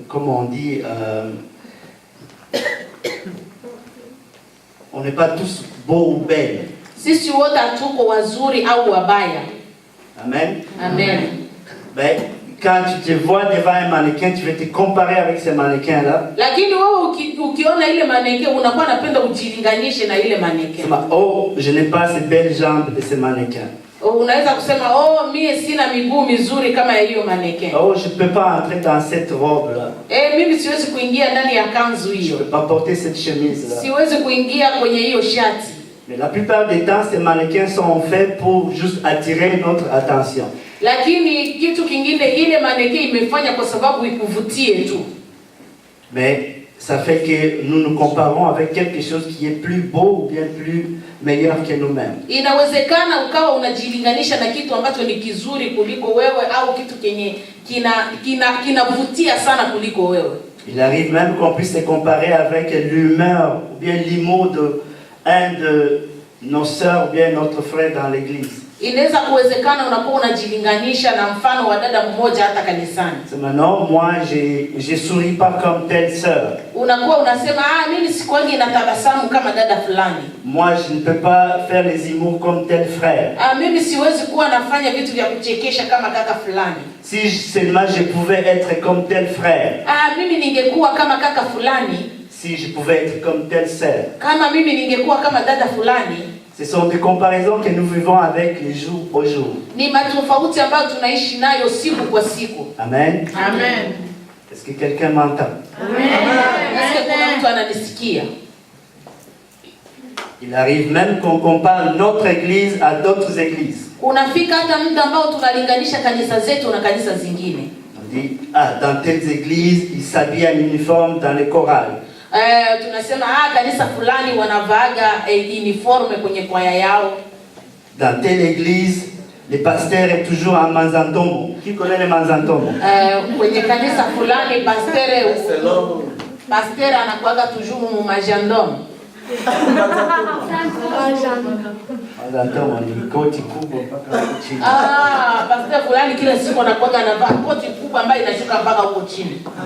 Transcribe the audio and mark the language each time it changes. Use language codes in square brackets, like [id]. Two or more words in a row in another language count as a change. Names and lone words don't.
[fr] comme on dit, on n'est pas tous beaux ou belles. [sw] Sisi wote hatuko wazuri au wabaya. Amen. Amen. [fr] Ben, quand tu te vois devant un mannequin, tu veux te comparer avec ce mannequin-là. [sw] Lakini wewe ukiona ile mannequin unakuwa unapenda ujilinganishe na ile mannequin. [fr] Oh, je n'ai pas ces belles jambes de ce mannequin. [sw] Unaweza kusema mie sina miguu mizuri kama ya hiyo mannequin. [fr] Oh, je peux pas entrer dans cette robe là. [sw] Mimi siwezi kuingia ndani ya kanzu hiyo. [fr] Je peux pas porter cette chemise là. [sw] Siwezi kuingia kwenye hiyo shati. [fr] Mais la plupart des temps, ces mannequins sont faits pour juste attirer notre attention. [sw] Lakini kitu kingine ile mannequin imefanya kwa sababu ikuvutie tu. [fr] Mais ça fait que nous nous comparons avec quelque chose qui est plus beau ou bien plus meilleur que nous-mêmes. [sw] Inawezekana ukawa unajilinganisha na kitu ambacho ni kizuri kuliko wewe au kitu kenye kinavutia sana kuliko wewe. [fr] Il arrive même qu'on puisse se comparer avec l'humeur ou bien l'humour de un de nos sœurs ou bien notre frère dans l'église. [sw] Inaweza kuwezekana unakuwa unajilinganisha na mfano wa dada mmoja hata kanisani. [fr] C'est maintenant moi je souris pas comme telle sœur. [sw] Unakuwa unasema mimi sikuangi na tabasamu kama dada fulani. [fr] Moi je ne peux pas faire les humours comme tel frère. [sw] Mimi siwezi kuwa nafanya vitu vya kuchekesha kama kaka fulani. [fr] Si seulement je pouvais être comme tel frère. [sw] Mimi ningekuwa kama kaka fulani. [fr] Si je pouvais être comme telle sœur. [sw] Kama mimi ningekuwa kama dada fulani. [fr] Ce sont des comparaisons que nous vivons avec les jours au jour. [sw] Ni matofauti ambayo tunaishi nayo siku kwa siku. Amen. Amen. [fr] Est-ce que quelqu'un m'entend? [sw] Amen. [fr] Est-ce que [sw] kuna mtu ananisikia? [fr] Il arrive même qu'on compare notre église à d'autres églises. [sw] Unafika hata muda ambao tunalinganisha kanisa zetu na kanisa zingine. [fr] On dit dans telles églises, ils s'habillent en uniforme dans les chorales. [sw] Tunasema kanisa fulani wanavaaga uniforme kwenye kwaya yao. [fr] Dans telle église, le pasteur est toujours en manzantomo. Qui connaît le manzantomo? [sw] Kwenye kanisa fulani pasteur anakuaga toujours mu majandom. Manzantomo ni koti kubwa mpaka chini. Pasteur fulani kila siku anakuaga anavaa koti kubwa ambayo inashuka mpaka huko chini.